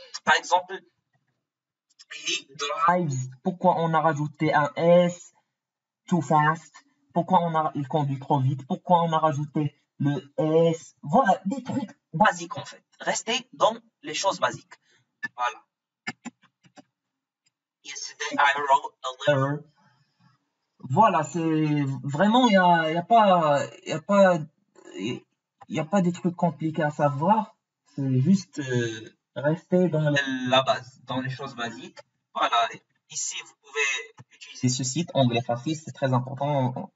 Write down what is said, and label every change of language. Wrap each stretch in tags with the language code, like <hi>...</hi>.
<fr>Par exemple,</fr> <en>he drives.</en> <fr>Pourquoi on a rajouté un S?</fr> <en>Too fast.</en> <fr>Pourquoi il conduit trop vite? Pourquoi on a rajouté le S? Voilà, des trucs basiques en fait. Restez dans les choses basiques. Voilà.</fr> <en>Yesterday I wrote a letter.</en> <fr>Voilà, c'est vraiment, il y a pas, il y a pas des trucs compliqués à savoir. C'est juste rester dans la base, dans les choses basiques. Voilà. Ici, vous pouvez utiliser ce site, Anglais Facile, c'est très important.</fr>